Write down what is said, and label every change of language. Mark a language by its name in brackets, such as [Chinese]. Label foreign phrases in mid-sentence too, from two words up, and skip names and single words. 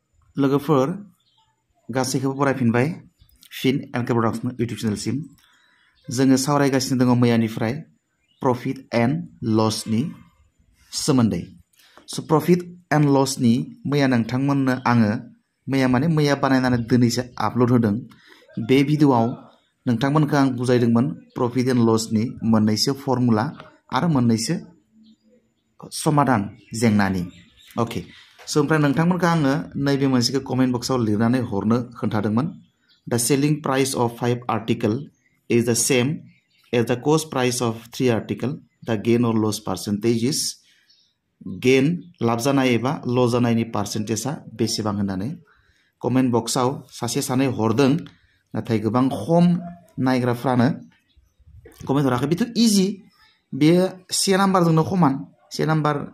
[Bodo] लोगोफोर गासैखौबो फरायफिनबाय फिन एलके प्रडाक्शन इउटिउब चेनेलसिम जोङो सावरायगासिनो दङ मैयानिफ्राय [English] profit and loss [Bodo] सोमोन्दै स' [English] profit and loss [Bodo] मैया नोंथांमोननो आङो मैया बानायनानै दिनैसो आपल'ड होदों बे भिडिअआव नोंथांमोनखौ आं बुजायदोंमोन [English] profit and loss [Bodo] मोननैसो फर्मुला आरो मोननैसो समाधान जेंनानि ओके स' ओमफ्राय नोंथांमोनखौ आङो नैबे मोनसेखौ कमेन्ट बक्सआव लिरनानै हरनो खोन्थादोंमोन [English] the selling price of 5 article is the same as the cost price of 3 article the gain or loss percentage is [Bodo] गेन लाब जानाय एबा लस जानायनि पार्सेन्टेजआ बेसेबां होननानै [English] comment box [Bodo] सासे सानै हरदों नाथाय गोबां खम नायग्राफ्रानो कमेन्ट हराखै बेथ' इजि बेयो से नाम्बारजोंनो समान से नाम्बार